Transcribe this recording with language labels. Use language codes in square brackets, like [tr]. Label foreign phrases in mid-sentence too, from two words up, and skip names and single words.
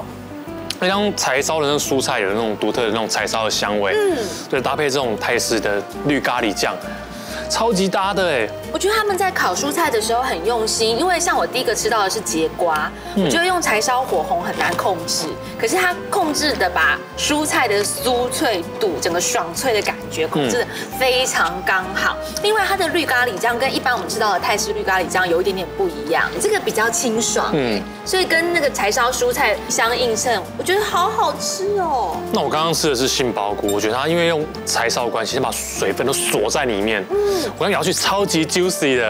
[zh] 那像柴燒的那個蔬菜有那種獨特的那種柴燒的香味，對，搭配這種泰式的綠咖喱醬，超級搭的哎。我覺得他們在烤蔬菜的時候很用心，因為像我第一個吃到的是節瓜，我覺得用柴燒火候很難控制， 可是它控制的把蔬菜的酥脆度、整個爽脆的感覺控制的非常剛好。另外，它的綠咖喱醬跟一般我們知道的泰式綠咖喱醬有一點點不一樣，這個比較清爽，所以跟那個柴燒蔬菜相映襯，我覺得好好吃哦。那我刚剛吃的是杏鮑菇，我覺得它因為用柴燒的關係，先把水分都鎖在裡面，我剛咬下去超級 juicy 的，